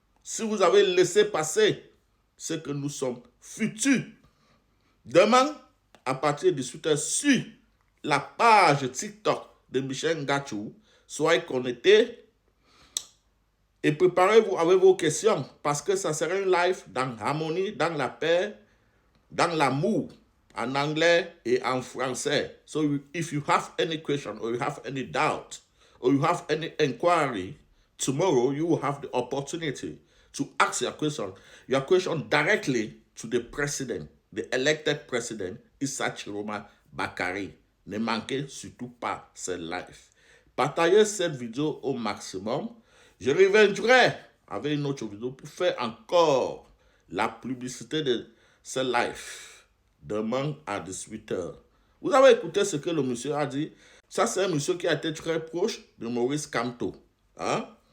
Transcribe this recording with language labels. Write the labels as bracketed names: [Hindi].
[French] Si vous avez laissé passer ce que nous sommes futurs, demain, à partir de 18h sur la page TikTok de Michel Ngachou. Soyez connectés et préparez-vous avec vos questions parce que ça sera un live dans l'harmonie, dans la paix, dans l'amour, en anglais et en français. [English] So if you have any question or you have any doubt or you have any inquiry, tomorrow you will have the opportunity to ask your question directly to the president, the elected president, Issa Chiroma Bakari. [French] Ne manquez surtout pas ce live. Partagez cette vidéo au maximum. Je reviendrai avec une autre vidéo pour faire encore la publicité de ce live demain à 18h. Vous avez écouté ce que le monsieur a dit. Ça, c'est un monsieur qui a été très proche de Maurice Kamto. Hein?